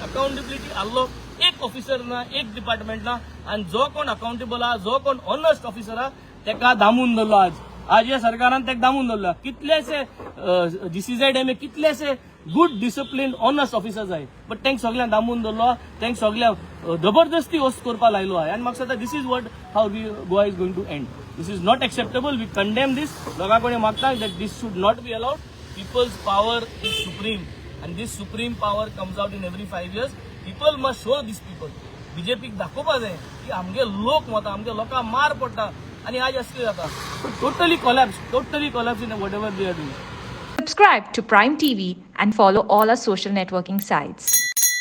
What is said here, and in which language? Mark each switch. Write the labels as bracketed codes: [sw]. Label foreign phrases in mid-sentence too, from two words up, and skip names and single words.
[kok] अकाउंटेबिलिटी आसलो एक ऑफिसर ना, एक डिपार्टमेंट ना, आनी जो कोण अकाउंटेबल आहा, जो कोण [en] honest officer [kok] आहा तेका दामून दवरलो. आज ह्या सरकारान तेका दामून दवरला. कितलेशे GCZMA कितलेशे [en] good discipline honest officers [kok] आहाय, बट तांकां सगळ्यांक दामून दवरलो. तांकां सगळ्यांक जबरदस्ती वस्त करपा लायलो आहाय. आनी म्हाका दिसता [en] this is what how Goa is going to end. This is not acceptable. We condemn this. [kok] लोकांकडे मागता [en] that this should not be allowed. People's power is supreme, and this supreme power comes out in every 5 years. People must show these people. [kok] BJP दाखोवपा जाय की आमगे लोक वता, आमगे लोकांक मार पडटा आनी आज असले जाता. [en] Totally collapse in whatever they are doing. Subscribe to Prime TV and follow all our social networking sites.